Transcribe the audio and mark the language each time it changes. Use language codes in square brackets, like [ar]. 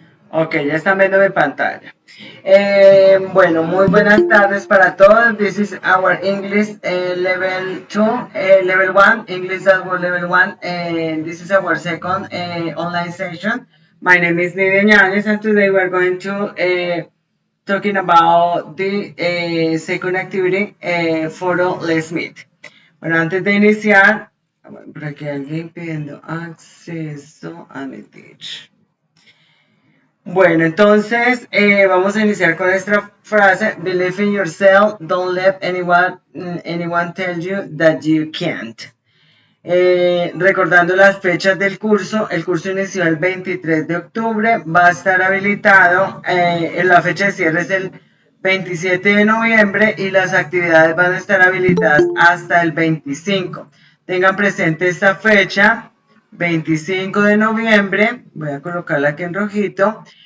[es] Ok, ya están viendo mi pantalla. Bueno, muy buenas tardes para todos. [en] This is our English level 2, level 1, English as well level 1, and this is our second online session. My name is Nidia Ñañez, and today we're going to talking about the second activity, photo Let's Meet. [es] Bueno, antes de iniciar, por aquí alguien pidiendo acceso a mi teach. Bueno, entonces vamos a iniciar con esta frase: [en] Believe in yourself, don't let anyone tell you that you can't. [es] Recordando las fechas del curso, el curso inició el 23 de octubre, va a estar habilitado, la fecha de cierre es el 27 de noviembre y las actividades van a estar habilitadas hasta el 25. Tengan presente esta fecha, 25 de noviembre, voy a colocarla aquí en rojito.